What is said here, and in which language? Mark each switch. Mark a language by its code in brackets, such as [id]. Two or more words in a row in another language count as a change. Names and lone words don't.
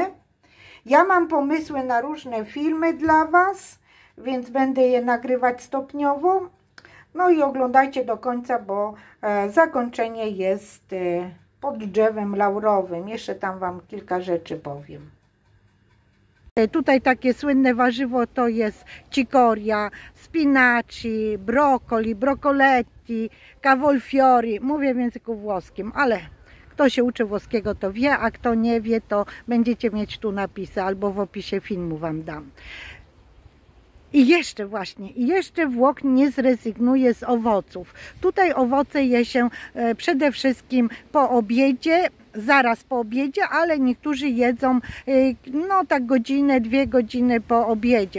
[pl] Ja mam pomysły na różne filmy dla Was, więc będę je nagrywać stopniowo. No i oglądajcie do końca, bo zakończenie jest pod drzewem laurowym. Jeszcze tam Wam kilka rzeczy powiem. Tutaj takie słynne warzywo to jest [it] cicoria, spinaci, broccoli, broccoletti, cavolfiori. [pl] Mówię w języku włoskim, ale Kto się uczy włoskiego, to wie, a kto nie wie, to będziecie mieć tu napisy albo w opisie filmu wam dam. I jeszcze Włoch nie zrezygnuje z owoców. Tutaj owoce je się przede wszystkim po obiedzie, zaraz po obiedzie, ale niektórzy jedzą no tak godzinę, 2 godziny po obiedzie.